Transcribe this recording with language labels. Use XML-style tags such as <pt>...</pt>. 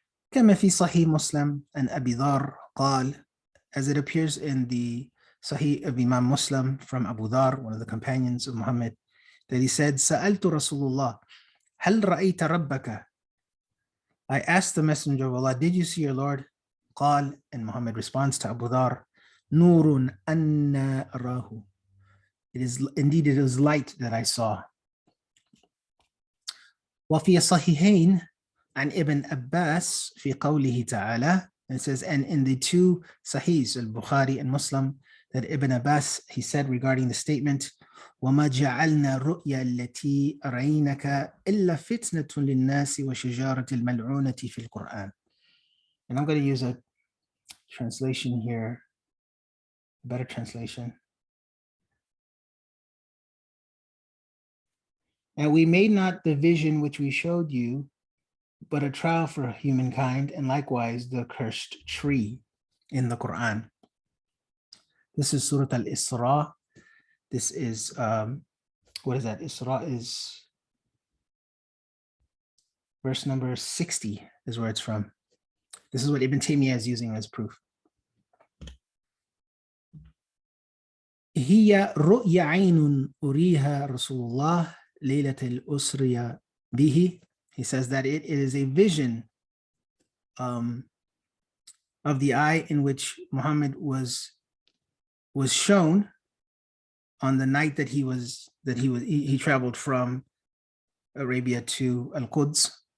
<ar>كما في صحيح مسلم عن أبي ذر قال,</ar> <en>as it appears in the Sahih of Imam Muslim from Abu Dhar, one of the companions of Muhammad, that he said,</en> <ar>سألت رسول الله هل رأيت ربك.</ar> <en>I asked the Messenger of Allah, did you see your Lord?</en> <ar>قال,</ar> <en>and Muhammad responds to Abu Dhar,</en> <ar>نور أنا أراه.</ar> <en>It is light that I saw.</en> <ar>وفي الصحيحين عن ابن عباس في قوله تعالى,</ar> <en>it says, and in the two Sahihs, al-Bukhari and Muslim, that Ibn Abbas, he said regarding the statement,</en> <ar>وَمَا جَعَلْنَا الرُّؤْيَا الَّتِي أَرَيْنَكَ إِلَّا فِتْنَةٌ لِلنَّاسِ وَشَجَارَةِ الْمَلْعُونَةِ فِي الْقُرْآنِ.</ar> <en>And I'm going to use a translation here, a better translation. And we made not the vision which we showed you, but a trial for humankind, and likewise the cursed tree in the Quran. This is Surah Al-Isra. This is, what is that? Isra is verse number 60 is where it's from. This is what Ibn Taymiyyah is using as proof.</en> <ar>هي رؤيا عين أريها رسول الله ليلة الأسرى به.</ar> <en>He says that it is a vision of the eye in which Muhammad was shown on the night that he traveled from Arabia to Al-Quds.</en>